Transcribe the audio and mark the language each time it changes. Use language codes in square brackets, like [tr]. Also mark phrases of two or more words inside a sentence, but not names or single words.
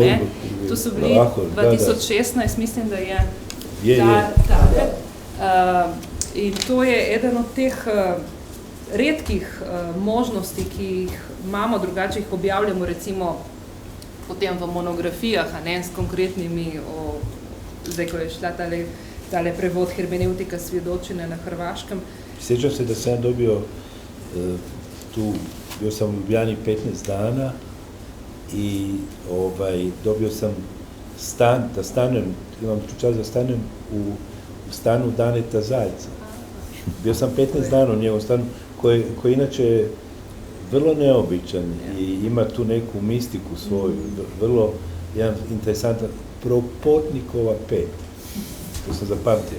[sl] To so bili 2016, mislim, da je in to je eden od teh redkih možnosti, ki jih imamo, drugače jih objavljamo recimo potem v monografijah, s konkretnimi, zdaj ko je šla tale prevod hermeneutika svjedočenja na hrvaškem. [hr] Sjećam se da sam dobio tu, bio sam u Ljubljani 15 dana i dobio sam stan, da stanem, imam čast da stanem u stanu Daneta Zajca. Bio sam 15 dana u njegovom stanu, koji inače je vrlo neobičan i ima tu neku mistiku svoju, vrlo jedan interesantan, Propotnikova 5, to sam zapamtio.